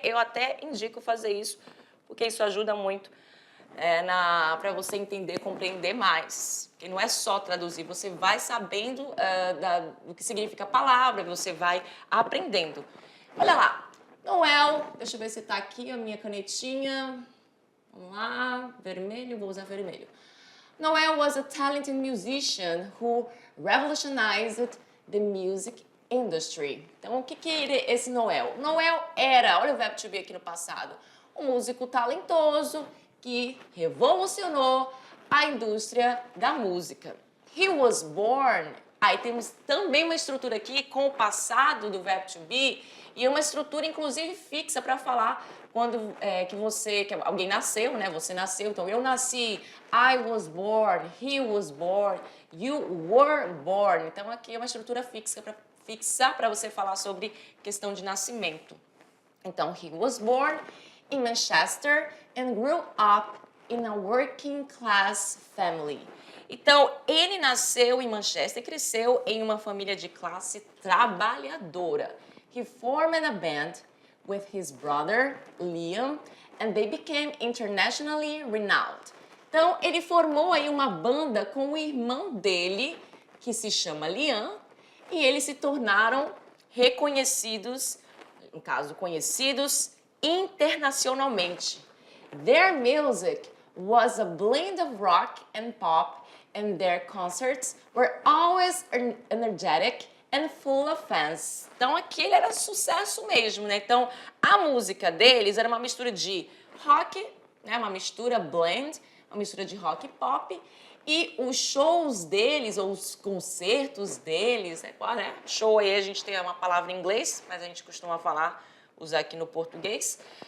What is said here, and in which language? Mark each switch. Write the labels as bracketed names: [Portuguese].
[Portuguese] Eu até indico fazer isso, porque isso ajuda muito para você entender, compreender mais. Porque não é só traduzir, você vai sabendo do que significa a palavra, você vai aprendendo. Olha lá, Noel, deixa eu ver se está aqui a minha canetinha. Vamos lá, vermelho, vou usar vermelho. [English] Noel was a talented musician who revolutionized the music industry. [Portuguese] Então, o que é esse Noel? Noel era, olha o verbo to be aqui no passado, um músico talentoso que revolucionou a indústria da música. [English] He was born. [Portuguese] Aí temos também uma estrutura aqui com o passado do verbo to be e uma estrutura inclusive fixa para falar quando que alguém nasceu, né? Você nasceu, então eu nasci, [English] I was born, he was born, you were born. [Portuguese] Então aqui é uma estrutura fixa para você falar sobre questão de nascimento. Então, [English] he was born in Manchester and grew up in a working class family. [Portuguese] Então, ele nasceu em Manchester e cresceu em uma família de classe trabalhadora. [English] He formed a band with his brother, Liam, and they became internationally renowned. [Portuguese] Então, ele formou aí uma banda com o irmão dele, que se chama Liam, e eles se tornaram reconhecidos, no caso, conhecidos internacionalmente. [English] Their music was a blend of rock and pop, and their concerts were always energetic and full of fans. [Portuguese] Então, aquele era sucesso mesmo, né? Então, a música deles era uma mistura de rock, né? Uma mistura blend, uma mistura de rock e pop. E os shows deles, ou os concertos deles, né? Show aí a gente tem uma palavra em inglês, mas a gente costuma usar aqui no português.